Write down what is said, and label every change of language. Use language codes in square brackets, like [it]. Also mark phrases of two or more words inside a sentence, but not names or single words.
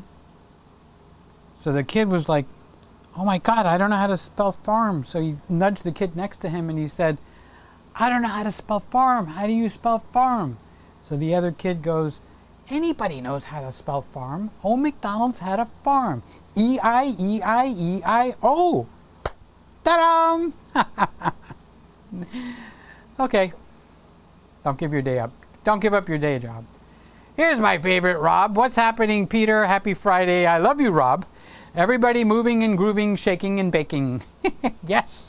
[en] So the kid was like, oh my God, I don't know how to spell farm. So he nudged the kid next to him and he said, I don't know how to spell farm. How do you spell farm? So the other kid goes, anybody knows how to spell farm. Old MacDonald's had a farm. E-I-E-I-E-I-O. Ta-da! Okay. Don't give your day up. Don't give up your day job. Here's my favorite, Rob. What's happening, Peter? Happy Friday. I love you, Rob. Everybody moving and grooving, shaking and baking. Yes.